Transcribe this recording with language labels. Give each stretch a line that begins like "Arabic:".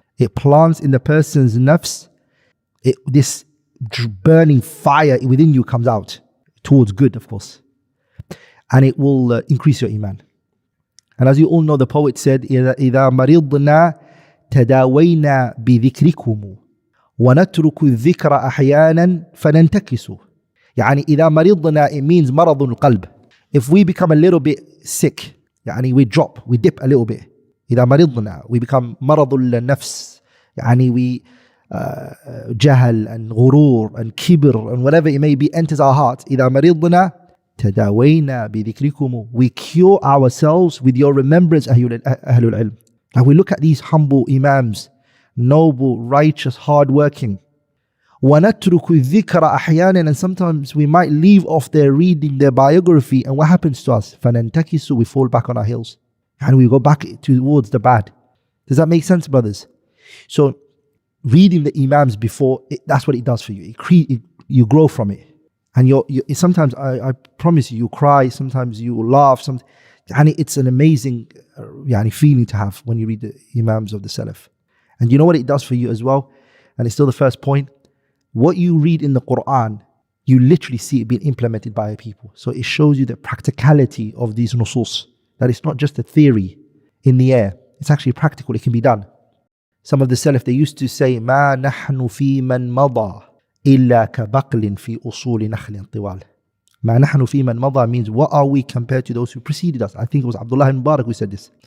English: It plants in the person's nafs. This burning fire within you comes out towards good, of course. And it will increase your iman. And as you all know, the poet said,
Arabic: إِذَا مَرِضْنَا تَدَاوَيْنَا بِذِكْرِكُمُ وَنَتْرُكُ الذِّكْرَ أَحْيَانًا فَنَنْتَكِسُ. يعني إِذَا مَرِضْنَا,
English: it means
Arabic: مرض القلب.
English: If we become a little bit sick, يعني we drop, we dip a little bit.
Arabic: إذا مرضنا,
English: we become
Arabic: مرض النفس.
English: يعني we جهل and غرور and kibr and whatever it may be enters our heart.
Arabic: إذا مرضنا تداوينا بذكركم.
English: We cure ourselves with your remembrance,
Arabic: أهل العلم.
English: Now we look at these humble imams, noble, righteous, hard-working.
Arabic: وَنَتْرُكُ الذِّكْرَ أَحْيَانًا,
English: and sometimes we might leave off their reading their biography, and what happens to us? فَنَنْتَكِسُ, we fall back on our heels. And we go back towards the bad. Does that make sense, brothers? So, reading the imams before, that's what it does for you. You grow from it. And sometimes, I promise you cry, sometimes you will laugh. And it's an amazing feeling to have when you read the imams of the Salaf. And you know what it does for you as well? And it's still the first point. What you read in the Quran, you literally see it being implemented by people. So it shows you the practicality of these nusus. That it's not just a theory in the air. It's actually practical. It can be done. Some of the Salaf, they used to say,
Arabic: مَا نَحْنُ فِي مَنْ مَضَى إِلَّا كَبَقْلٍ فِي أُصُولِ نَخْلٍ طِوَالٍ. مَا نَحْنُ فِي مَنْ مَضَى
English: means, what are we compared to those who preceded us? I think it was Abdullah ibn Mubarak who said this.